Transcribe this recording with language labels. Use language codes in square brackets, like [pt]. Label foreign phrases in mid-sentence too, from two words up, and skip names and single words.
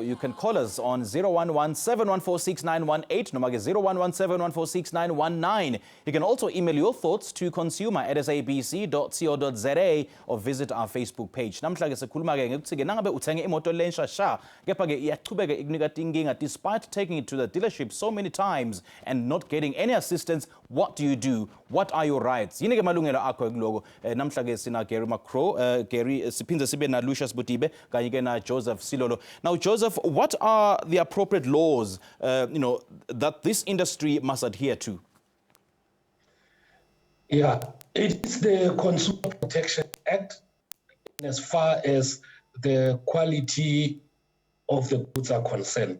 [en] You can call us on 011-714-6918 [ss] noma ke [en] 011-714-6919. You can also email your thoughts to consumer@sabc.co.za or visit our Facebook page. [ss] Namhla ke sikhuluma ke ngekuthi ke nangabe uthenge imoto lensha sha kepha ke iyachubeka ikunika inkinga [en] despite taking it to the dealership so many times and not getting any assistance. What do you do? What are your rights? [ss] Yini ke malungelo akho kuloko. Namhla ke sina Gary McCraw, Gary siphinde sibe na Lucious Bodibe kanye ke na Joseph Selolo. [en] Now Joseph, what are the appropriate laws that this industry must adhere to? Yeah, it is the Consumer Protection Act as far as the quality of the goods are concerned.